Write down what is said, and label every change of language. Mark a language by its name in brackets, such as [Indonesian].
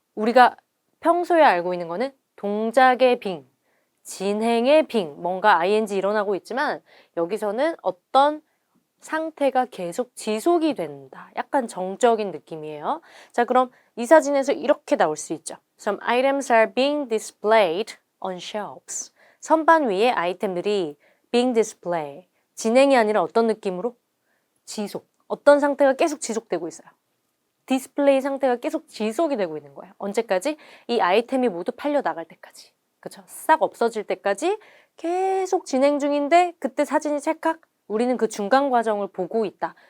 [Korean] 우리가 평소에 알고 있는 거는 동작의 빙, 진행의 빙, 뭔가 ing 일어나고 있지만 여기서는 어떤 상태가 계속 지속이 된다. 약간 정적인 느낌이에요. 자, 그럼 이 사진에서 이렇게 나올 수 있죠. [English] Some items are being displayed on shelves. [Korean] 선반 위에 아이템들이 [English] being displayed. [Korean] 진행이 아니라 어떤 느낌으로? 지속. 어떤 상태가 계속 지속되고 있어요. 디스플레이 상태가 계속 지속이 되고 있는 거예요. 언제까지? 이 아이템이 모두 팔려 나갈 때까지. 그쵸? 싹 없어질 때까지 계속 진행 중인데 그때 사진이 찰칵 우리는 그 중간 과정을 보고 있다.